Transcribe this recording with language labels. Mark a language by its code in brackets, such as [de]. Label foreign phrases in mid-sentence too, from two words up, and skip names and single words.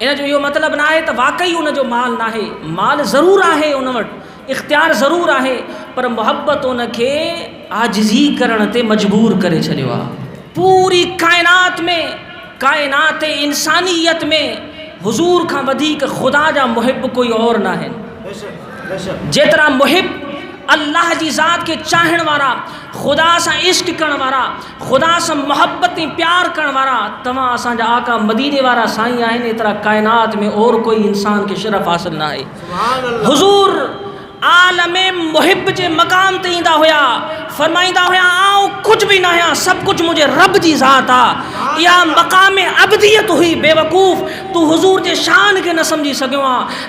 [sd] इन जो इहो मतिलबु न आहे त वाक़ई उनजो माल न आहे, माल ज़रूरु आहे उन वटि, इख़्तियार ज़रूरु आहे, पर मुहबत उनखे आजिज़ी करण ते मजबूर करे छॾियो आहे। पूरी काइनात में, काइनात इंसानियत में हुज़ूर खां वधीक ख़ुदा जा मुहिब कोई और न आहिनि। जेतिरा मुहिब अल्लाह जी ज़ात के चाहण वारा, खुदा सां इश्क करण वारा, खुदा सां मोहब्बत ऐं प्यार करण वारा तव्हां असांजा आका मदीने वारा साईं आहिनि, एतिरा काइनात में और कोई इंसान के शरफ़ हासिल न आहे। हुज़ूर आलमे मुहिब जे मक़ाम ते ईंदा हुया, फरमाईंदा हुया आउं कुझु बि न आहियां, सभु कुझु मुंहिंजे रब जी ज़ात आहे। इहा मक़ाम अबदियत हुई। बेवकूफ़, तूं हुज़ूर जे शान खे न सम्झी सघियो आहे।